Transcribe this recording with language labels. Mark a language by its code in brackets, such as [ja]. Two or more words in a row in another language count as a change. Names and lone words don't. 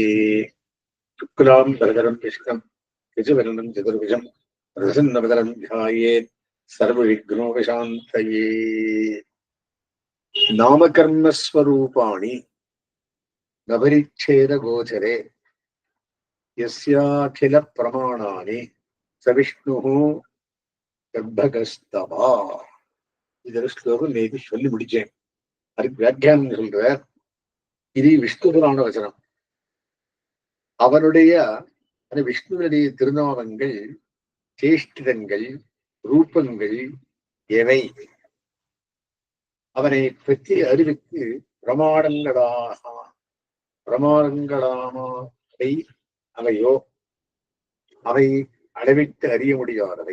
[sa] शुक्लाम् भरधरम् विष्णुम् यजुवर्णम् चतुर्भुजम् प्रसन्नवदनम् ध्यायेत् सर्वविघ्नोपशान्तये। नामकर्मस्वरूपाणि नवरिच्छेदगोचरे यस्याखिल प्रमाणानि स विष्णुः கர்ப்பகஸ்தவா. [ta] இதோட ஸ்லோகம் நேற்று சொல்லி முடிச்சேன். அதுக்கு வியாக்கியானம் சொல்ற இது விஷ்ணு புராண வசனம். அவனுடைய விஷ்ணுவனுடைய திருநாமங்கள், சேஷ்டிதங்கள், ரூபங்கள் எவை அவனை பற்றி அறிவித்து பிரமாணங்களாமை அவையோ அவை அளவிட்டு அறிய முடியாதவை.